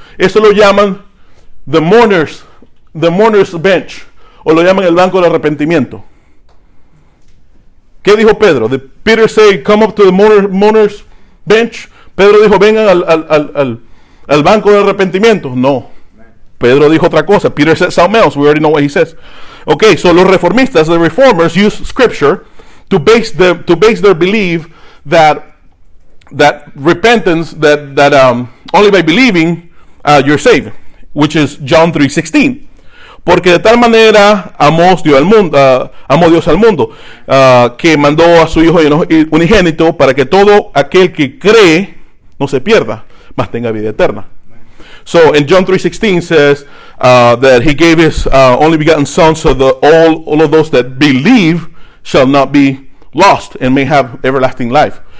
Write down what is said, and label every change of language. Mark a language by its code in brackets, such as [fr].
[es] Eso lo llaman [en] the mourner's bench, [es] o lo llaman el banco del arrepentimiento. ¿Qué dijo Pedro? [en] Did Peter say, come up to the mourner's bench? [es] Pedro dijo, vengan al banco del arrepentimiento. No. Pedro dijo otra cosa. [en] Peter said something else. We already know what he says. Okay, so [es] los reformistas, [en] the reformers, use scripture to base their belief that repentance, that only by believing you're saved, which is John 3:16. [es] Porque de tal manera amó Dios al mundo, que mandó a su Hijo unigénito para que todo aquel que cree no se pierda, mas tenga vida eterna. [en] So in John 3:16 says that he gave his only begotten son, so that all of those that believe shall not be lost and may have everlasting life.